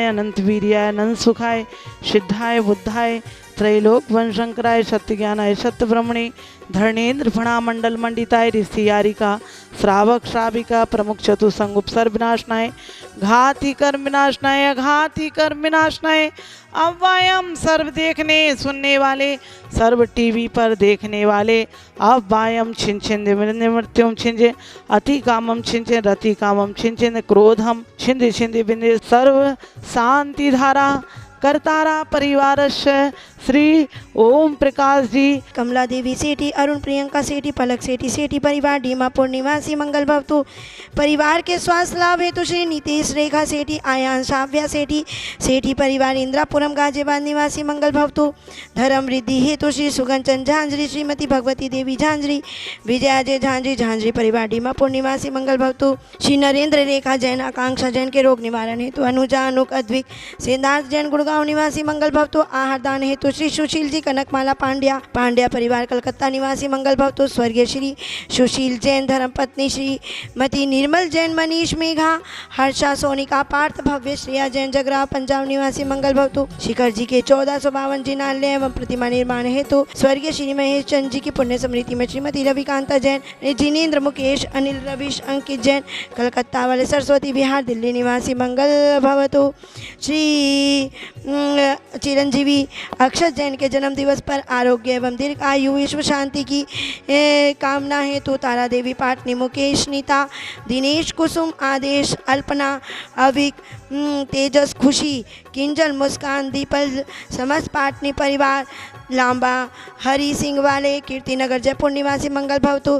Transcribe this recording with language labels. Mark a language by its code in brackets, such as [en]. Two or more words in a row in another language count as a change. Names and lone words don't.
[sa] अनंत वीर्याय अनंत सुखाय सिद्धाय बुद्धाय त्रैलोक वंशंकराय सत्य ज्ञानाय सत्य ब्रह्मणे धर्णेन्द्र फणा मंडल मंडिताय ऋषियारिका श्रावक श्राविका प्रमुख चतुसंग उपसर्ग विनाशनाय घाती कर्म विनाशनाय अघाती कर्म विनाशनाय अव्वायम [hi] सर्व देखने सुनने वाले सर्व टीवी पर देखने वाले [sa] अव्वायम छिन छिन मृत्युम छिंजे अति कामम छिंचे रति कामम छिंचे क्रोधम छिंदे छिंदे बिंदे सर्व शांति धारा करतारा परिवारस्य श्री ओम प्रकाश जी, [hi] कमला देवी सेठी, अरुण प्रियंका सेठी, पलक सेठी सेठी परिवार डीमापुर निवासी [sa] मंगल भवतु। [hi] परिवार के स्वास्थ्य लाभ हेतु श्री नीतीश रेखा सेठी, आयान साव्या सेठी सेठी परिवार इंद्रापुरम गाजियाबाद निवासी [sa] मंगल भवतु। [hi] धर्म वृद्धि हेतु श्री सुगंचन झांझरी, श्रीमती भगवती देवी झांझरी, विजयाजय झांझरी झांझरी परिवार डीमापुर निवासी [sa] मंगल भवतु। [hi] श्री नरेंद्र रेखा जैन, आकांक्षा जैन के रोग निवारण हेतु अनुजा अनुक अद्विक सिद्धार्थ जैन गुड़गांव निवासी [sa] मंगल भवतु। [hi] आहार दान हेतु श्री सुशील जी कनकमाला पांड्या परिवार कलकत्ता निवासी [sa] मंगल भवतु। [hi] स्वर्गीय श्री सुशील जैन धर्मपत्नी श्रीमती निर्मल जैन, मनीष मेघा, हर्षा सोनिका पार्थ भव्य श्रेया जैन जगरा पंजाब निवासी [sa] मंगल भवतु। [hi] शिखर जी के 1452 जिनालय एवं प्रतिमा निर्माण हेतु स्वर्गीय श्री महेश चंद जी की पुण्य स्मृति में श्रीमती रविकांता जैन, जिनेन्द्र मुकेश अनिल रविश अंकित जैन कलकत्ता वाले सरस्वती विहार दिल्ली निवासी [sa] मंगल भवतु। [hi] श्री चिरंजीवी अक्षत जैन के जन्म दिवस पर आरोग्य एवं दीर्घ आयु विश्व शांति की कामना हेतु तारा देवी पाटनी, मुकेश नीता, दिनेश कुसुम, आदेश, अल्पना, अविक, तेजस, खुशी, किंजल, मुस्कान, दीपल, समस्त पाटनी परिवार लांबा, हरि सिंह वाले कीर्तिनगर जयपुर निवासी [sa] मंगल भवतु।